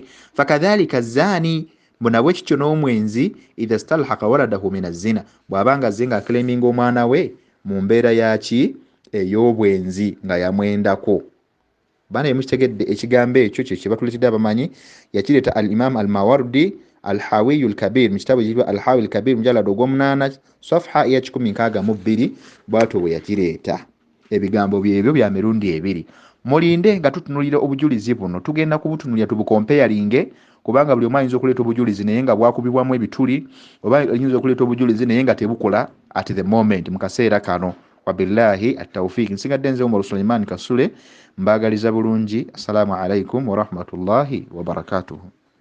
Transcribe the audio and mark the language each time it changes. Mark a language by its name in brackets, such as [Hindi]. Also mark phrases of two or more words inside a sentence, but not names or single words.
[Arabic] فكذلك الزاني, [Ganda] nabwe kityo n'omwenzi [Arabic] إذا استلحق ولده من الزنا, [Ganda] bw'abanga azze ng'akleminga omwana we mu mbeera yaki ey'obwenzi nga yamwendako. Bana emukitegedde ekigambo ekyo kye kye batuleetedde abamanyi, yakireeta al imam al mawardi al hawiyu al kabir mu kitabo ekiyitibwa al hawi al kabir mujalada ogw'omunaana safha eya 162 bw'atyo bwe yakireeta. Ebigambo byebyo bya mirundi ebiri. Mulinde nga tutunulira obujulizi buno, tugenda kubutunulira tubukompeyalinge, kubanga buli omu ayinza okuleeta obujulizi naye nga bwakubibwamu ebituli, oba ayinza okuleeta obujulizi naye nga tebukola [English] at the moment [Ganda] mu kaseera kano. [Arabic] وبالله التوفيق. [Ganda] Nsigadde nze Omar Sulaiman Kasule, mbaagaliza bulungi. [Arabic] السلام عليكم ورحمة الله وبركاته.